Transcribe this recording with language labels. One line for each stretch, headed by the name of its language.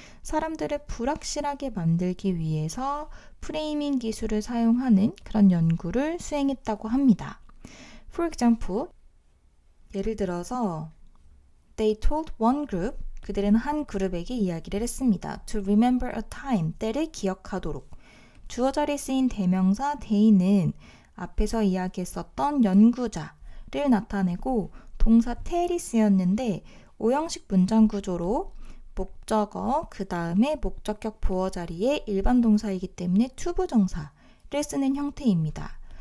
Korean: 사람들을 불확실하게 만들기 위해서 프레이밍 기술을 사용하는 그런 연구를 수행했다고 합니다.
English: For example,
Korean: 예를 들어서
English: They told one group,
Korean: 그들은 한 그룹에게 이야기를 했습니다.
English: To remember a time,
Korean: 때를 기억하도록. 주어 자리에 쓰인 대명사 they는 앞에서 이야기했었던 연구자를 나타내고 동사 tell이 쓰였는데 오형식 문장 구조로 목적어 그 다음에 목적격 보어 자리에 일반 동사이기 때문에 to 부정사를 쓰는 형태입니다.